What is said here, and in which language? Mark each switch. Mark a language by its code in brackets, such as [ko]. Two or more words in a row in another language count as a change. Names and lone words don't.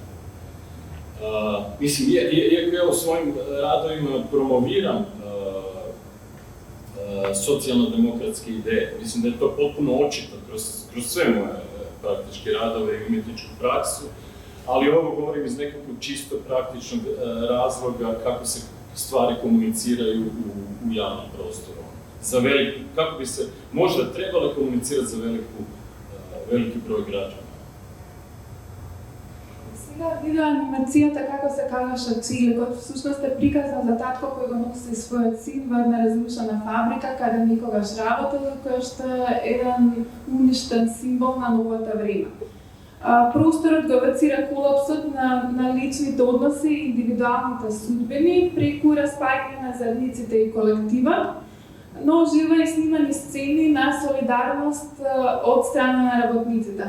[hr] Mislim, iako ja u svojim radovima promoviram socijalno-demokratske ideje, mislim da je to potpuno očito kroz sve moje praktički radove i umjetničku praksu, ali ovo govorim iz nekakvog čisto praktičnog razloga kako se stvari komuniciraju u javnom prostoru. Kako bi se možda trebalo komunicirati za veliki broj građana. [mk] Сега видеоанимацијата, како се кажаше Чиле, всушност е приказна за татко кој го носи својот син во една разрушена фабрика, каде никогаш работел, кој што е еден уништен символ на новата време. Просторот го евоцира колапсот на личните односи и индивидуалните судбини преку распаѓање на заедниците и колективот, но живо и снимани сцени на солидарност од страна на работниците.